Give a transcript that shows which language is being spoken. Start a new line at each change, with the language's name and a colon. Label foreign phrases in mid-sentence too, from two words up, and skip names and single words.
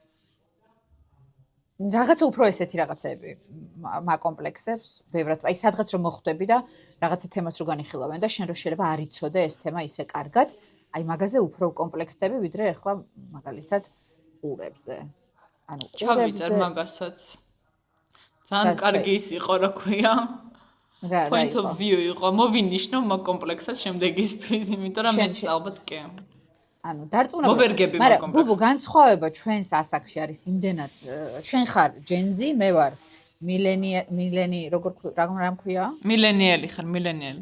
Georgian: რაღაცა უფრო ესეთი რაღაცები მაკომპლექსებს, ბევრად, აი სადღაც რომ მოხვდები და რაღაცა თემას რო განიხილავენ და შენ რო შეიძლება არ იცოდე ეს თემა ისე კარგად, აი მაგაზე უფრო კომპლექსები, ვიდრე ახლა მაგალითად ყურებზე. ანუ ჩავიწერ მაგასაც. ძალიან კარგი ის იყო, რა ქვია.
English: Point of view
Georgian: იყო, მოვინიშნო მაგ კომპლექსად შემდეგისთვის, იმიტომ რომ მეც ალბათ კი. ანუ დარწმუნებული. მოვერგები მაგ კომპლექსს. ბუბუ, განსხვავება ჩვენს ასაკში არის იმდენად, შენ ხარ ჯენზი, მე ვარ რა მქვია? მილენიალი ხარ, მილენიალი.